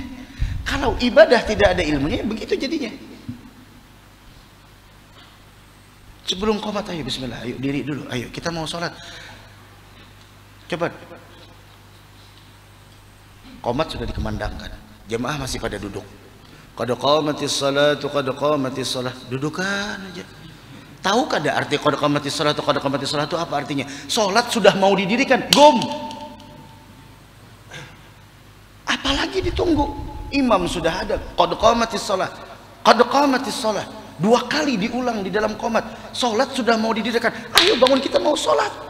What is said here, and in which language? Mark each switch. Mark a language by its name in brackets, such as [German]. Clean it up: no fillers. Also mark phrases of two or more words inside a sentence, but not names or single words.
[Indonesian] Kalau ibadah tidak ada ilmunya, begitu jadinya. Sebelum qomat, ayo bismillah, ayo diri dulu, ayo kita mau sholat. Coba, qomat sudah dikumandangkan, jemaah masih pada duduk. [Arabic] قد قامت الصلاة، قد قامت الصلاة. [Indonesian] Dudukan aja. Tahu kada arti [Arabic] قد قامت الصلاة، قد قامت الصلاة [Indonesian] itu apa artinya? Sholat sudah mau didirikan, gom. Apalagi ditunggu? Imam sudah ada, [Arabic] قد قامت الصلاة، قد قامت الصلاة. [Indonesian] 2 kali diulang di dalam qomat. Sholat sudah mau didirikan, ayo bangun, kita mau sholat.